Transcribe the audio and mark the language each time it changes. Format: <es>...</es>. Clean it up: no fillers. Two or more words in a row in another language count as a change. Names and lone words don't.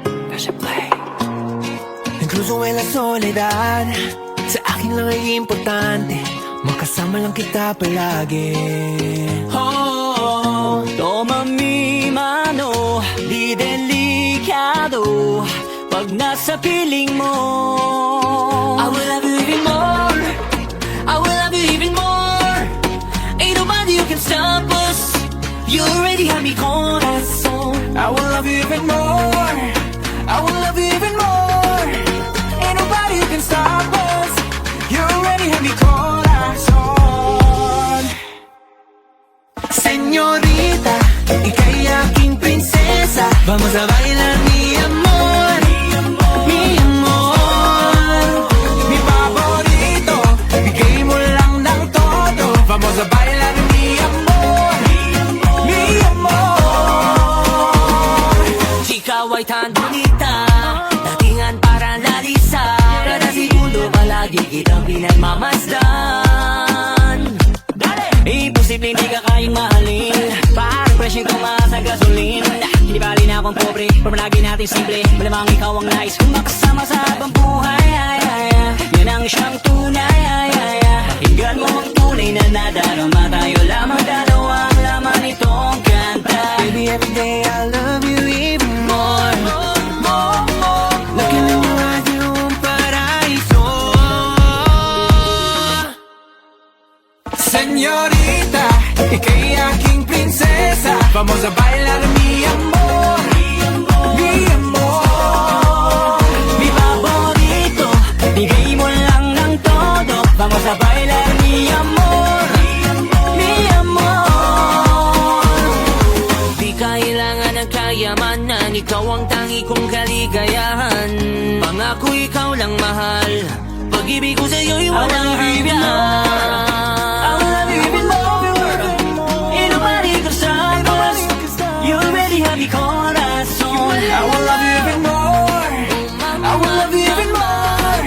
<es>Incluso en la soledad,</es> <tl>sa akin lang ay importante, makasama lang kita palagi.</tl> <es>Oh, toma mi mano,</es> <tl>di delikado pag nasa piling mo.</tl> <en>I will love you even more, I will love you even more. Ain't nobody who can stop us, you already have me corazón. I will love you even more, I will love you even more. Ain't nobody who can stop us, you already have me corazón.</en> <es>Señorita,</es> <tl>ika'y aking prinsesa,</tl> <es>vamos a bailar mi amor, mi amor. Mi favorito,</es> <tl>bigay mo lang ng todo,</tl> <es>vamos a bailar mi amor,</es> <tl>mi amor.</tl> <es>Chika ay tan bonita,</es> <tl>datingan para Larissa, kada segundo palagi kitang pinagmamasdan. Imposible hindi ka kayang mahalin, parang presyo tumaas na gasolin. Hindi bali na akong pobre, pero lagi natin simple, malamang ikaw ang nais kung makasama sa habang buhay. Yan ang siyang tunay. Pakinggan mo ang tunay na nadarama, tayo lamang dalawa ang laman nitong kanta.</tl> <en>Baby, every day I love you even more, more, more. Looking in your eyes, you're</en> <es>un paraíso.</es> <en>Señorita,</en> <tl>ika'y aking prinsesa,</tl> <es>vamos a bailar mi amor, mi amor. Mi favorito,</es> <tl>bigay mo lang ng todo,</tl> <es>vamos a bailar mi amor,</es> <tl>mi amor. Di kailangan ng kayamanan, ikaw ang tangi kong kaligayahan. Pangako ikaw lang mahal, pag-ibig ko sa'yo'y walang hanggan.</tl> <en>I will love you even more, ain't nobody can stop us, you already have me corazón. I will love you even more, I will love you even more.</en>